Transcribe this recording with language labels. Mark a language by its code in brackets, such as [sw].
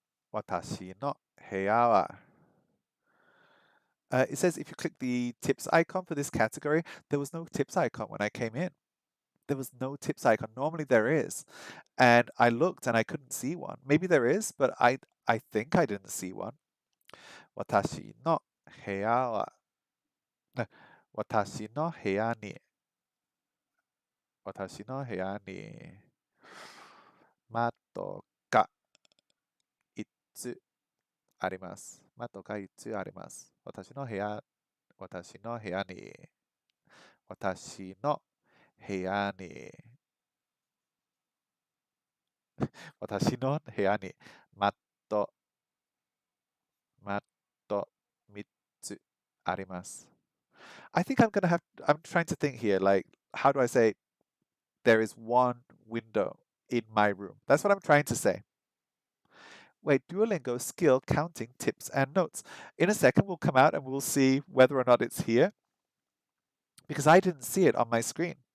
[ja] 私の部屋は [en] it says if you click the tips icon for this category, there was no tips icon when I came in. There was no tips icon. Normally there is. And I looked and I couldn't see one. Maybe there is, but I think I didn't see one. [ja] 私の部屋は私の部屋に、私の部屋に、窓が5つあります。窓が5つあります。私の部屋、私の部屋に、私の部屋に、私の部屋に、窓、窓3つあります。 [en] I think I'm trying to think here, like, how do I say, there is one window in my room? That's what I'm trying to say. Wait, Duolingo skill counting tips and notes. In a second, we'll come out and we'll see whether or not it's here because I didn't see it on my screen.